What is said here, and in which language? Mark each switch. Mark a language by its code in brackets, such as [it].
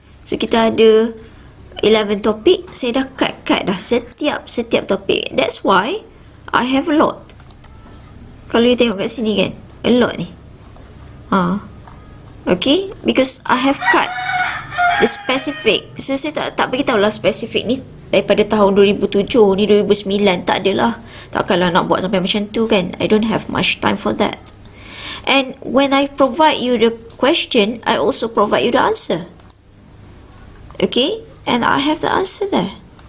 [ms] So kita ada 11 topik, saya dah cut dah setiap topik. [en] That's why I have a lot. [ms] Kalau you tengok kat sini kan, [en] a lot ni. Okay, because I have cut the specific. [ms] So saya tak beritahu lah specific ni daripada tahun 2007 ni, 2009 tak adalah. Takkanlah nak buat sampai macam tu kan. [en] I don't have much time for that. And when I provide you the question, I also provide you the answer. Okay, and I have the answer there.